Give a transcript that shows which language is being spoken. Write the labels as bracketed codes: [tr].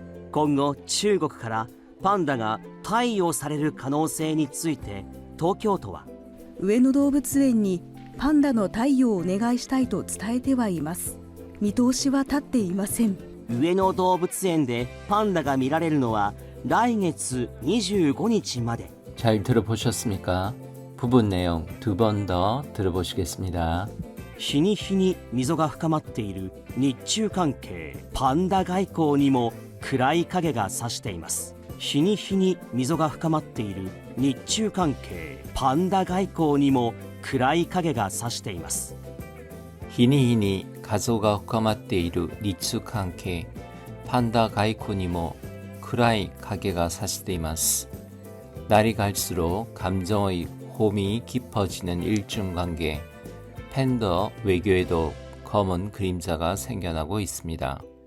[ja] 今後中国からパンダが貸与される可能性について東京都は上野動物園にパンダの貸与をお願いしたいと伝えてはいます。見通しは立っていません。上野動物園でパンダが見られるのは来月25日まで。 [ko] 잘 들어보셨습니까? 부분 내용 두 번 더 들어보시겠습니다. [ja] 日に日に溝が深まっている日中関係パンダ外交にも暗い影が差しています。日に日に溝が深まっている日中関係パンダ外交にも暗い影が差しています。 히니히니 가소가深まっている 日中関係 판다 가이코니 뭐 크라이 가게가 사시되이마스. [ko] 날이 갈수록 감정의 홈이 깊어지는 일중관계 팬더 외교에도 검은 그림자가 생겨나고 있습니다.